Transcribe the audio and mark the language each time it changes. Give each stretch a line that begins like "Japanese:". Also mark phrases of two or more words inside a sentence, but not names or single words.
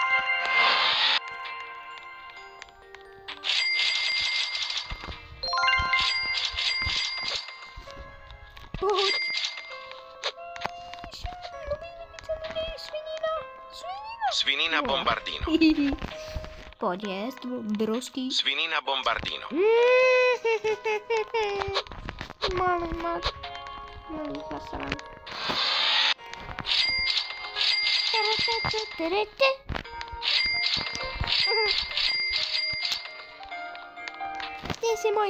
Slovak: Poď. Svinina bombardino. Poď jesť, brosky. Svinina bombardino.
Czech: Malý zasran. Ty jsi můj.